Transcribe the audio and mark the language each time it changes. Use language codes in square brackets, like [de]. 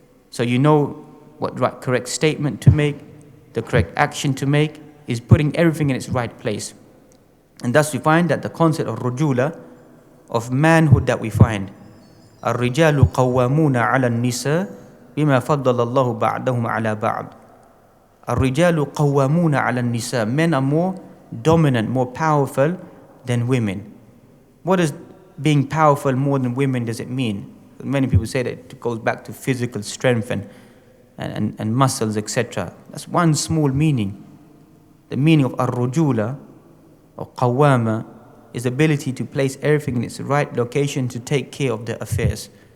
[en] So you know what correct statement to make, the correct action to make, is putting everything in its right place. And thus we find that the concept of rujula, of manhood that we find, [ar] الرجال قوامون على النساء بما فضل الله بعضهم على بعض. الرجال قوامون على النساء. [en] Men are more dominant, more powerful than women. What does being powerful more than women does it mean? Many people say that it goes back to physical strength and muscles, etc. That's one small meaning. The meaning of ar-rujula or qawwama is the ability to place everything in its right location to take care of their affairs.